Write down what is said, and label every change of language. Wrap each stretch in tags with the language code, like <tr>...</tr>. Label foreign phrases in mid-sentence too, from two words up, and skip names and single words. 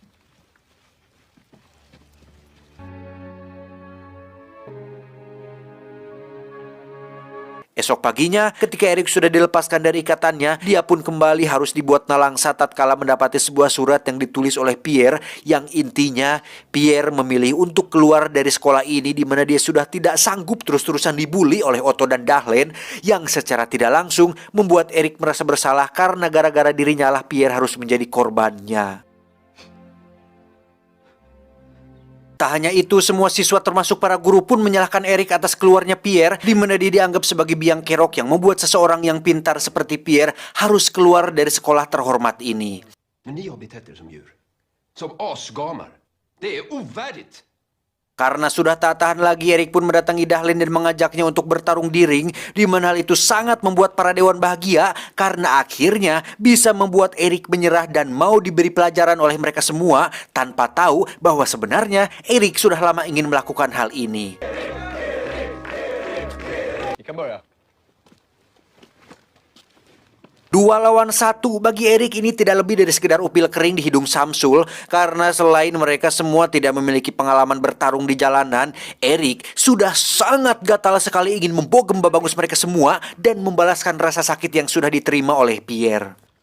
<id>Esok paginya, ketika Erik sudah dilepaskan dari ikatannya, dia pun kembali harus dibuat nalangsa tatkala mendapati sebuah surat yang ditulis oleh Pierre, yang intinya Pierre memilih untuk keluar dari sekolah ini, di mana dia sudah tidak sanggup terus-terusan dibully oleh Otto dan Dahlen, yang secara tidak langsung membuat Erik merasa bersalah karena gara-gara dirinya lah Pierre harus menjadi korbannya. Tak hanya itu, semua siswa termasuk para guru pun menyalahkan Erik atas keluarnya Pierre, di mana dia dianggap sebagai biang kerok yang membuat seseorang yang pintar seperti Pierre harus keluar dari sekolah terhormat ini.</id> <sv>Men ni har betett er som djur. Som asgamar. Det är ovärdigt.</sv> <id>Karena sudah tak tahan lagi, Erik pun mendatangi Dahlen dan mengajaknya untuk bertarung di ring, di mana hal itu sangat membuat para dewan bahagia karena akhirnya bisa membuat Erik menyerah dan mau diberi pelajaran oleh mereka semua tanpa tahu bahwa sebenarnya Erik sudah lama ingin melakukan hal ini.</id> <sv>Vi kan börja.</sv> <id>2 lawan 1 bagi Erik ini tidak lebih dari sekedar upil kering di hidung Samsul, karena selain mereka semua tidak memiliki pengalaman bertarung di jalanan, Erik sudah sangat gatal sekali ingin membogem babangus mereka semua dan membalaskan rasa sakit yang sudah diterima oleh Pierre.</id>